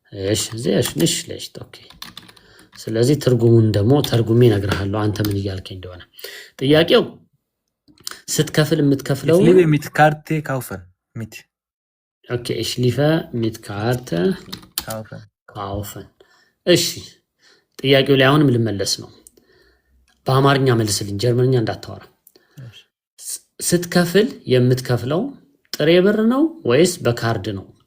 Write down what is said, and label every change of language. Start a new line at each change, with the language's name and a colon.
Amharic: እሺ ዘሽ ንሽ ለሽት ኦኬ። ስለዚህ ትርጉሙን ደግሞ ተርጉሜ እነግርሃለሁ አንተ ምን እያልከኝ እንደሆነ። ጥያቄው ስትከፍል የምትከፍለው
German: ich liebe mit Karte kaufen mit
Amharic: ኦኬ
German: ich liebe mit Karte kaufen
Amharic: እሺ ጥያቄው ላይ አሁንም ልመለስ ነው። በአማርኛ መልስልኝ፣ ጀርመንኛ እንዳታወራ። ስትከፍል የምትከፍለው ጥሬ ብር ነው ወይስ በካርድ ነው?